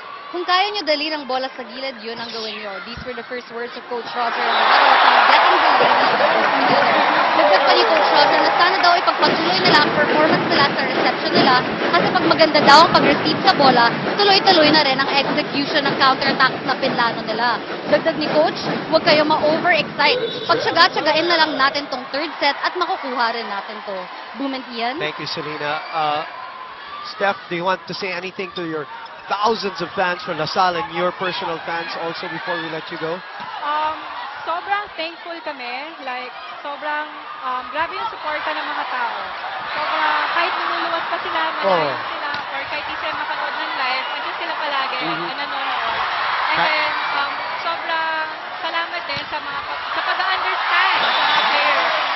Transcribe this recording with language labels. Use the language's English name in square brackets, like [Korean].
[Filipino] Kung kaya nyo dali ng bola sa gilid, yun ang gawin nyo. [English] These were the first words of Coach Roger in the huddle upon getting the ladies together. [Filipino] Dagdag pa ni Coach Roger na sana daw ipagpatuloy nila ang performance nila sa reception nila kasi pag maganda daw ang pag-receive sa bola, tuloy-tuloy na rin ang execution ng counter-attacks na pinlano nila. Dagdag ni Coach, huwag kayo ma-over-excite. Pagtsaga-tsagain na lang natin tong third set at makukuha rin natin to. Boom and Ian? [English] Thank you, Selena. Steph, do you want to say anything to your thousands of fans from LaSalle and your personal fans also before we let you go? [Filipino] Sobrang thankful kami. Like, sobrang grabe yung suporta ng mga tao. Sobrang kahit lumuluwas pa sila, malayo sila, or kahit di sila makanood ng live, andyan sila palagi na nanonood. [English] And then, [Filipino] sobrang salamat din sa pag-understand sa mga players.